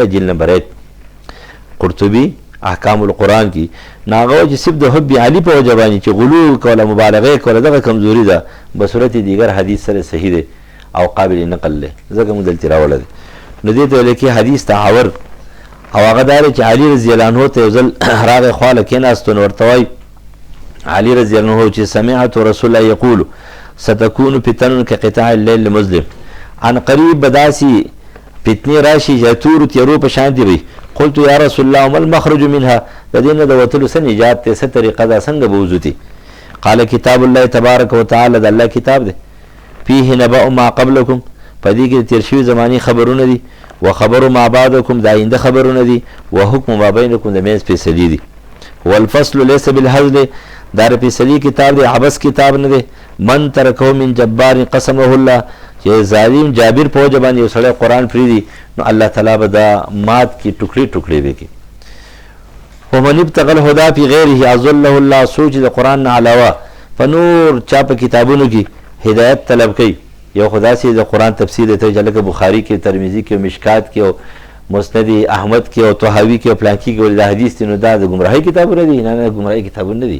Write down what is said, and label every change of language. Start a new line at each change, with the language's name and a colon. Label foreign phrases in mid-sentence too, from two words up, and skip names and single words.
Pashto: جلد نمبر 1 قرطبي احکام القرآن کې ناغه چې صرف د حب علي په وجه باندې چې غلو کوله، مبالغه کوله، دغه کمزوري ده. بصورت دیگر حدیث سره صحیح دی او قابل نقل دی، ځکه موږ دلته راوړل دي. نو دې ته لیکي حدیث تعاور او هغه دار چې علي رضی الله عنه ته ځل راغی خواله کېناستو، نو ورته وایي علي رضی الله عنه چې
Arabic: سمعت رسول الله یقول ستكون فتن كقطاع الليل المظلم،
Pashto: عن قریب بداسي فتنې راشي چې تورو تیرو په شان دي وي.
Arabic: قلت یا رسول الله ما المخرج منها،
Pashto: د دې نه د وتلو څه نجات ته، څه طریقه ده، څنګه به وځو؟
Arabic: قال کتاب الله تبارک وتعالى،
Pashto: د الله کتاب دی.
Arabic: فيه نبأ ما قبلكم،
Pashto: په دې کې تیر شوي زماني خبرونه دي.
Arabic: وخبر ما بعدكم،
Pashto: د آینده خبرونه دي.
Arabic: وحکم ما بینکم،
Pashto: د منځ فیصلې دي.
Arabic: والفصل ليس بالهزل،
Pashto: دا فیصلې کتاب دی، عبس کتاب نه دی.
Arabic: من ترکه من جبار قسمه الله،
Pashto: چې ظالم جابر په وجه باندې یو سړی قرآن پرېږدي، نو الله تعالی به دا مات کی ټوکړې ټوکړې به کړي.
Arabic: ومن ابتغى الهدى في غیره اضله الله،
Pashto: څوک چې د قرآن نه علاوه په نور چا په کتابونو کې هدایت طلب کوي. یو خدا سي د قرآن تفسیر ته چې لکه بخاري کې، ترمذي کې، مشکات کې او مسند احمد کې او طحاوي کې او پلانکی کې ولدا حدیث دي، نو دا د گمراهۍ کتابونه دي. نه گمراهۍ کتابونه دي.